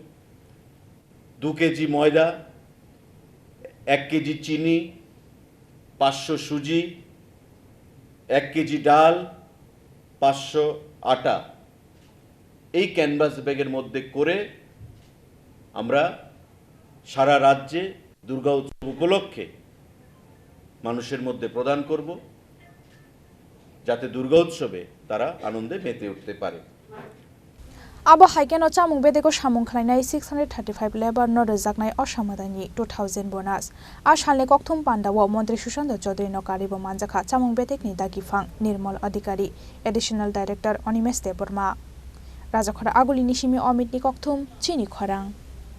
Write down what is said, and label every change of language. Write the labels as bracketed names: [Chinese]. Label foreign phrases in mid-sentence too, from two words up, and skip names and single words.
[Bangla] 2 কেজি ময়দা, 1 কেজি চিনি, 500 সুজি, 1 কেজি ডাল, 500 আটা এই ক্যানভাস ব্যাগের মধ্যে করে আমরা সারা রাজ্যে দুর্গা উৎসব উপলক্ষে মানুষের মধ্যে প্রদান করব যাতে দুর্গা উৎসবে তারা আনন্দে মেতে উঠতে পারে। [Kok Borok] Abo haiken o chamung bedeko samung khlainai 635 lebar no Rwjaknai Ossa Mwtaini 2000 bonus. A shalne kokthum pandawo Mantri Sushant Chaudhary no karibo manjakha chamung bedekni dagifang Nirmal Adhikari Additional Director Onimeste Burma. Rajakhora aguli nisimi Omit ni kokthum Chini Khorang.